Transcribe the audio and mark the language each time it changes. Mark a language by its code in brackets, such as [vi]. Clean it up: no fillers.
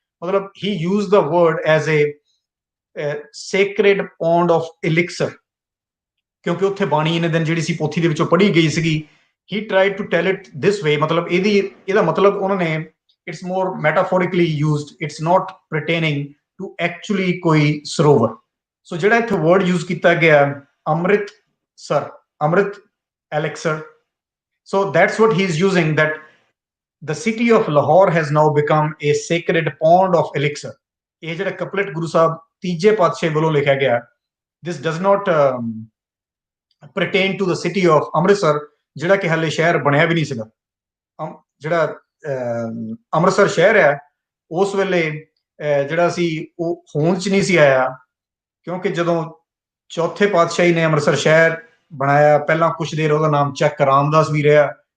[pa] ਮਤਲਬ [en] ਹੀ use the word as a sacred pond of elixir, [pa] ਕਿਉਂਕਿ ਉੱਥੇ ਬਾਣੀ ਇਹਨੇ ਦਿਨ ਜਿਹੜੀ ਸੀ ਪੋਥੀ ਦੇ ਵਿੱਚੋਂ ਪੜ੍ਹੀ ਗਈ ਸੀਗੀ। [en] he tried to tell it this way, [pa] ਮਤਲਬ ਇਹਦਾ ਮਤਲਬ ਉਹਨਾਂ ਨੇ [en] it's more metaphorically used, it's not pertaining to actually [pa] ਕੋਈ ਸਰੋਵਰ। ਸੋ ਜਿਹੜਾ ਇੱਥੇ ਵਰਡ ਯੂਜ਼ ਕੀਤਾ ਗਿਆ [en] Amritsar, amrit elixir, so that's what he is using, that the city of Lahore has now become a sacred pond of elixir. [pa] ਇਹ ਜਿਹੜਾ ਕਪਲੇਟ ਗੁਰੂ ਸਾਹਿਬ ਤੀਜੇ ਪਾਤਸ਼ਾਹ ਵੱਲੋਂ ਲਿਖਿਆ ਗਿਆ, [en] this does not pertain to the city of [pa] Amritsar, ਜਿਹੜਾ ਕਿ ਹਾਲੇ ਸ਼ਹਿਰ ਬਣਿਆ ਵੀ ਨਹੀਂ ਸੀਗਾ। ਜਿਹੜਾ ਅੰਮ੍ਰਿਤਸਰ ਸ਼ਹਿਰ ਹੈ ਉਸ ਵੇਲੇ ਜਿਹੜਾ ਸੀ ਉਹ ਹੋਂਦ 'ਚ ਨਹੀਂ ਸੀ ਆਇਆ, ਕਿਉਂਕਿ ਜਦੋਂ ਚੌਥੇ ਪਾਤਸ਼ਾਹੀ ਨੇ ਅੰਮ੍ਰਿਤਸਰ ਸ਼ਹਿਰ ਬਣਾਇਆ, ਪਹਿਲਾਂ ਕੁਛ ਦੇਰ ਉਹਦਾ ਨਾਮ ਚੱਕ ਰਾਮਦਾਸ ਵੀ ਰਿਹਾ।